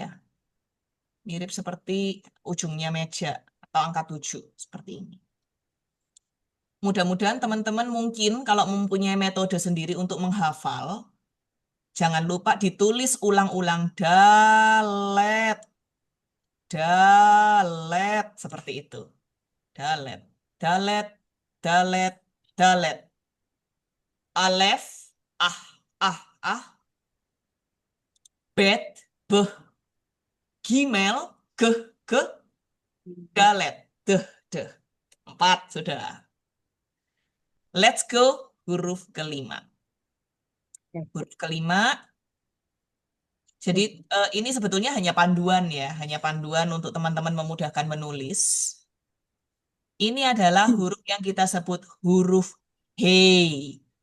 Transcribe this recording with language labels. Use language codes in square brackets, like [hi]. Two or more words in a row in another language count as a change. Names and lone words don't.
[id] Mirip seperti ujungnya meja atau angka 7 seperti ini. Mudah-mudahan teman-teman mungkin kalau mempunyai metode sendiri untuk menghafal, jangan lupa ditulis ulang-ulang dalet. Dalet seperti itu. Dalet, dalet, dalet, dalet. Alef, ah, ah. Bet, beh, gimel, ge, dalet, deh, deh. 4 sudah. [en] Let's go [id] huruf kelima. Huruf kelima. Jadi ini sebetulnya hanya panduan ya, hanya panduan untuk teman-teman memudahkan menulis. Ini adalah huruf yang kita sebut huruf hei.